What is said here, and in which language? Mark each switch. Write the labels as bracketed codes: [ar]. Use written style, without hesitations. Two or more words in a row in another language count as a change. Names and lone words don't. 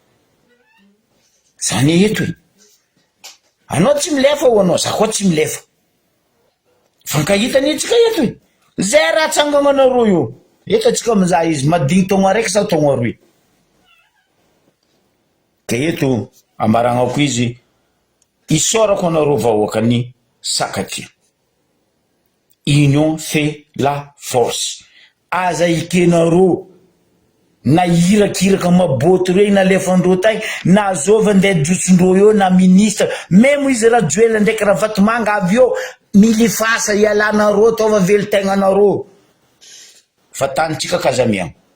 [mg] zany eto anao tsy milefa ho anao za koa tsy milefa fankahitany tsika eto zay raha tsangagnanareo io eto atsika mizaha izy madigny taogno araiky sa taogno aroy ka eto ambaragnako izy isorako anareo vahoakany Sakatia. [fr] Union fait la force. [mg] Aza ikenareo na irakiraka maboto reny na lefandreo tagny na azova ndeha jotsondreo eo na [fr] ministre même [mg] izy raha Joel ndraiky raha Vatomanga avy eo milifasa ialanareo tova velo tegnanareo fa tanitsika kazamiagna